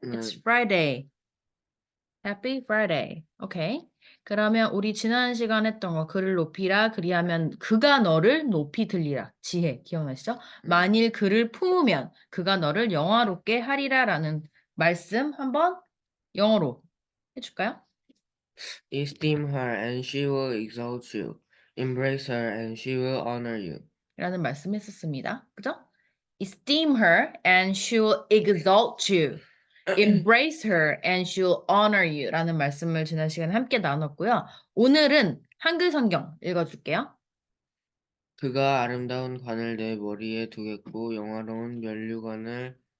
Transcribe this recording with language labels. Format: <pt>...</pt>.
<en>It's Friday. Happy Friday. 오케이.</en> <ko>그러면 우리 지난 시간 했던 거 그를 높이라 그리하면 그가 너를 높이 들리라. 지혜 기억나시죠? 만일 그를 품으면 그가 너를 영화롭게 하리라라는 말씀 한번 영어로 해줄까요?</ko> <en>Esteem her and she will exalt you. Embrace her and she will honor you.</en> <ko>라는 말씀했었습니다. 그죠?</ko> <en>Esteem her and she will exalt you. Embrace her and she'll honor you</en> <ko>라는 말씀을 지난 시간에 함께 나눴고요. 오늘은 한글 성경 읽어줄게요. 그가 아름다운 관을 내 머리에 두겠고 영화로운 면류관을</ko>